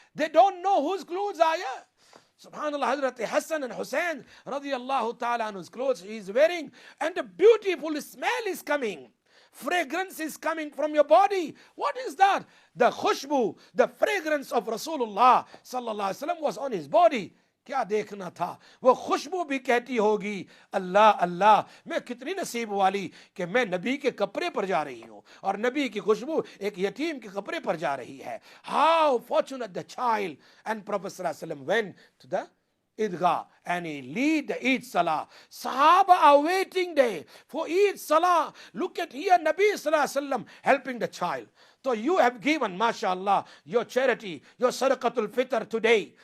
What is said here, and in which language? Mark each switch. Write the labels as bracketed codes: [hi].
[en] They don't know whose clothes are you. Subhanallah, Hazrat Hassan and Hussein radiyallahu ta'ala anhu's clothes he is wearing, and the beautiful smell is coming. Fragrance is coming from your body. What is that? The khushbu, the fragrance of Rasulullah sallallahu alaihi wasallam was on his body. [hi] क्या देखना था वो खुशबू भी कहती होगी अल्लाह अल्लाह मैं कितनी नसीब वाली कि मैं नबी के कपड़े पर जा रही हूँ और नबी की खुशबू एक यतीम के कपड़े पर जा रही है. [en] How fortunate the child. And Prophet sallallahu alaihi wasallam went to the Eidgah and he lead the Eid Salah. Sahaba are waiting there for Eid Salah. Look at here, Nabi Sallallahu Alaihi Wasallam helping the child. So you have given, mashallah, your charity, your Sadaqatul Fitr today.